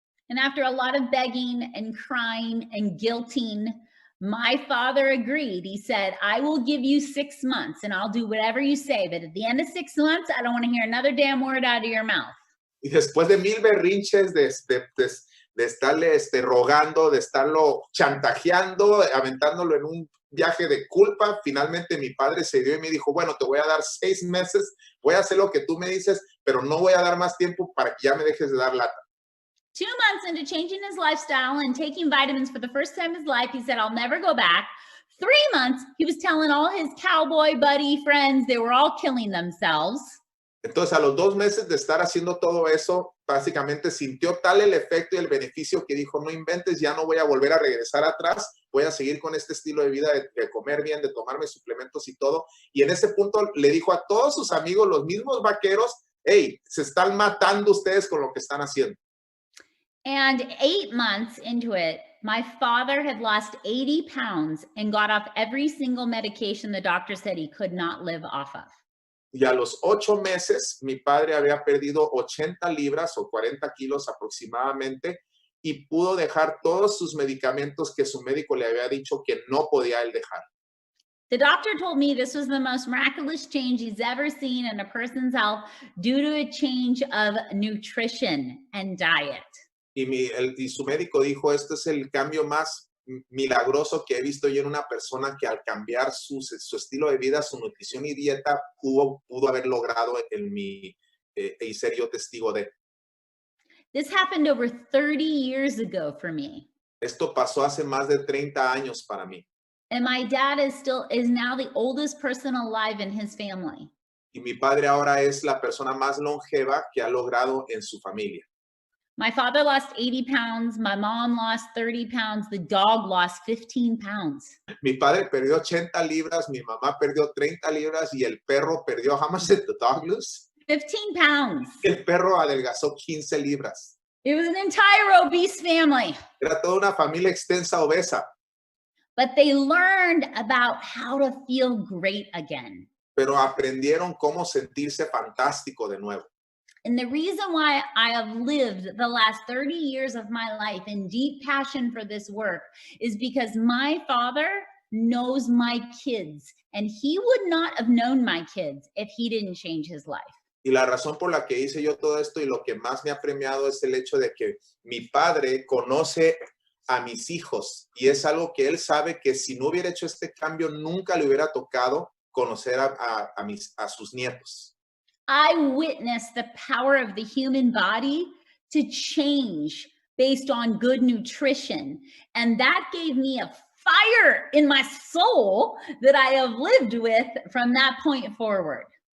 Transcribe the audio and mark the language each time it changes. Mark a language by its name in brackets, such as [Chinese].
[English] And after a lot of begging and crying and guilting, my father agreed. He said, I will give you 6 months and I'll do whatever you say, but at the end of 6 months, I don't want to hear another damn word out of your mouth. [Spanish] Y después de 1000 berrinches de estarle rogando, de estarlo chantajeando, aventándolo en un viaje de culpa, finalmente mi padre se dio y me dijo, bueno, te voy a dar 6 meses, voy a hacer lo que tú me dices, pero no voy a dar más tiempo para que ya me dejes de dar lata. [English] 2 months into changing his lifestyle and taking vitamins for the first time in his life, he said, I'll never go back. 3 months, he was telling all his cowboy buddy friends they were all killing themselves. [Spanish] Entonces, a los 2 meses de estar haciendo todo eso, básicamente sintió tal el efecto y el beneficio que dijo, no inventes, ya no voy a volver a regresar atrás, voy a seguir con este estilo de vida, de comer bien, de tomarme suplementos y todo. Y en ese punto le dijo a todos sus amigos, los mismos vaqueros, hey, se están matando ustedes con lo que están haciendo. [English] And 8 months into it, my father had lost 80 pounds and got off every single medication the doctor said he could not live off of. [Spanish] Y a los 8 meses, mi padre había perdido 80 libras o 40 kilos aproximadamente y pudo dejar todos sus medicamentos que su médico le había dicho que no podía él dejar. [English] The doctor told me this was the most miraculous change he's ever seen in a person's health due to a change of nutrition and diet. [Spanish] Y su médico dijo, este es el cambio más milagroso que he visto yo en una persona que al cambiar su estilo de vida, su nutrición y dieta, pudo haber logrado y ser yo testigo de. [English] This happened over 30 years ago for me. [Spanish] Esto pasó hace más de 30 años para mí. [English] And my dad is now the oldest person alive in his family. [Spanish] Y mi padre ahora es la persona más longeva que ha logrado en su familia. [English] My father lost 80 pounds. My mom lost 30 pounds. The dog lost 15 pounds. [Spanish] Mi padre perdió 80 libras, mi mamá perdió 30 libras y el perro perdió, [English] how much did the dog lose? 15 pounds. [Spanish] El perro adelgazó 15 libras. [English] It was an entire obese family. [Spanish] Era toda una familia extensa obesa. [English] But they learned about how to feel great again. [Spanish] Pero aprendieron cómo sentirse fantástico de nuevo. [English] And the reason why I have lived the last 30 years of my life in deep passion for this work is because my father knows my kids, and he would not have known my kids if he didn't change his life. [Spanish] Y la razón por la que hice yo todo esto y lo que más me ha premiado es el hecho de que mi padre conoce a mis hijos y es algo que él sabe que si no hubiera hecho este cambio nunca le hubiera tocado conocer a sus nietos. [English] I witnessed the power of the human body to change based on good nutrition. And that gave me a fire in my soul that I have lived with from that point forward.